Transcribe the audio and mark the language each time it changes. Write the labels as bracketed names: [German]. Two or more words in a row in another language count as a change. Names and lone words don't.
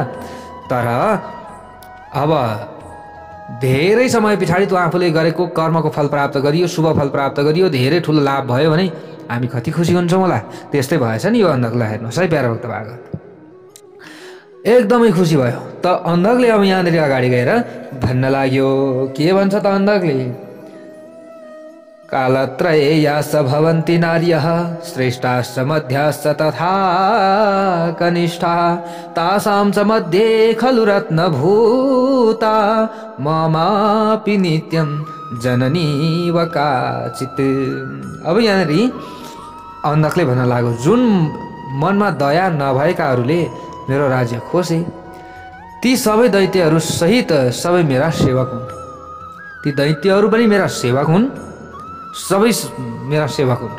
[Nepali] तर अब धेरै समय पछाडि त्यो आफूले गरेको कर्मको फल प्राप्त गरियो, शुभ फल प्राप्त गरियो, धेरै ठुलो लाभ भयो भने हामी कति खुसी हुन्छौँ होला। त्यस्तै भएछ नि यो अन्धकलाई। हेर्नुहोस् है प्यारो भक्त भागवत, एकदमै खुसी भयो। त अन्धकले अब यहाँनिर अगाडि गएर भन्न लाग्यो, के भन्छ त अन्धकले, [Sanskrit] कालत्रयेयाश्च भवन्ति नार्यः श्रेष्ठाश्च मध्याश्च तथा कनिष्ठाः तासां च मध्ये खलु रत्नभूता ममापि नित्यं जननी व काचित्। [Nepali] अब यहाँनिर अन्धकले भन्न लाग्यो, जुन मनमा दया नभएकाहरूले मेरो राज्य खोसे ती सबै दैत्यहरू सहित सबै मेरा सेवक हुन्। ती दैत्यहरू पनि मेरा सेवक हुन्, सबै मेरा सेवक हुन्।